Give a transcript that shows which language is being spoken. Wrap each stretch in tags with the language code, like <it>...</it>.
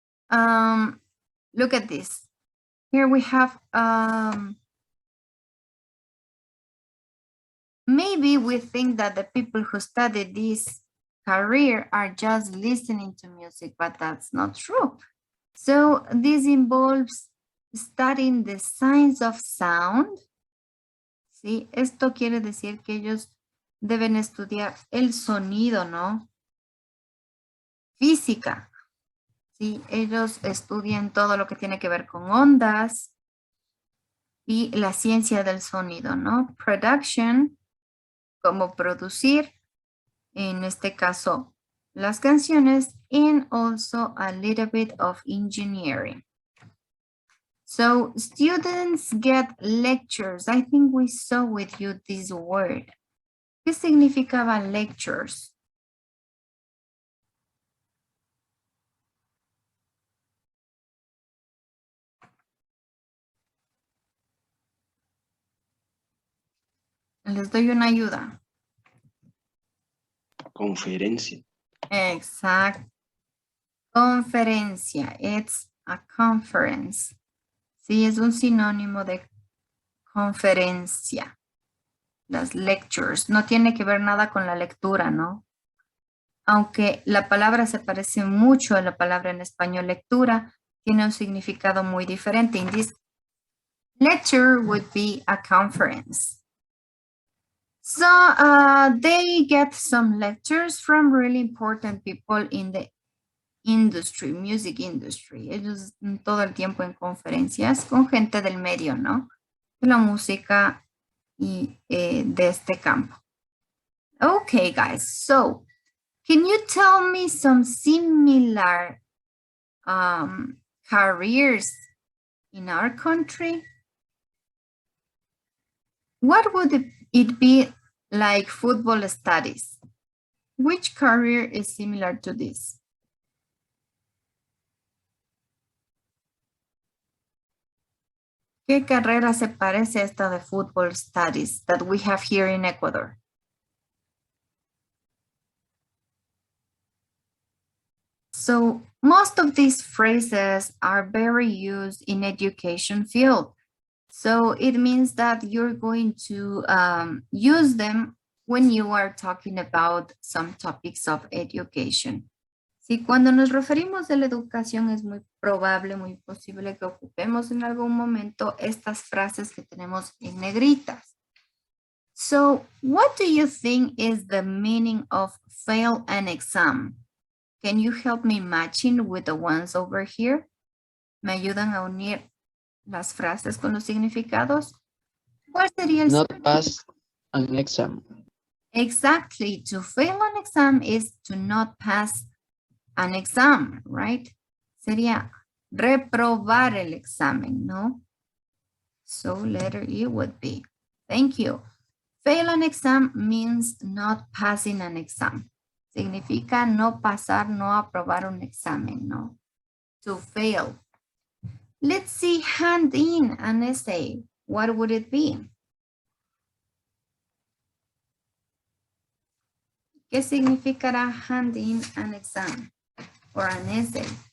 <en>Look at this. Here we have, maybe we think that the people who study this career are just listening to music, but that's not true. So this involves studying the science of sound.</en> <es>Sí, esto quiere decir que ellos deben estudiar el sonido, ¿no? Física. Sí, ellos estudian todo lo que tiene que ver con ondas y la ciencia del sonido, ¿no?</es> <en>Production,</en> <es>como producir, en este caso, las canciones,</es> <en>and also a little bit of engineering. So students get lectures. I think we saw with you this word.</en> <es>¿Qué significaba lectures? Les doy una ayuda. Conferencia. Exacto. Conferencia.</es> <en>It's a conference.</en> <es>Sí, es un sinónimo de conferencia. Las lectures. No tiene que ver nada con la lectura, ¿no? Aunque la palabra se parece mucho a la palabra en español lectura, tiene un significado muy diferente.</es> <en>In this lecture would be a conference. So they get some lectures from really important people in the industry, music industry.</en> <es>Ellos todo el tiempo en conferencias con gente del medio, ¿no? De la música y de este campo.</es> <en>Okay, guys, so can you tell me some similar careers in our country? What would it be like football studies? Which career is similar to this?</en> <es>¿Qué carrera se parece a esta de football studies</es> <en>that we have here in Ecuador? So most of these phrases are very used in education field. So it means that you're going to use them when you are talking about some topics of education.</en> <es>Sí, cuando nos referimos a la educación es muy probable, muy posible que ocupemos en algún momento estas frases que tenemos en negritas.</es> <en>So what do you think is the meaning of fail an exam? Can you help me matching with the ones over here?</en> <es>¿Me ayudan a unir las frases con los significados? ¿Cuál sería el</es> <en>Not pass an exam. Exactly. To fail an exam is to not pass an exam, right?</en> <es>Sería reprobar el examen, ¿no?</es> <en>So letter E would be. Thank you. Fail an exam means not passing an exam.</en> <es>Significa no pasar, no aprobar un examen, ¿no?</es> <en>To fail. Let's see, hand in an essay. What would it be?</en> <es>¿Qué significará hand in an exam or an essay?</es>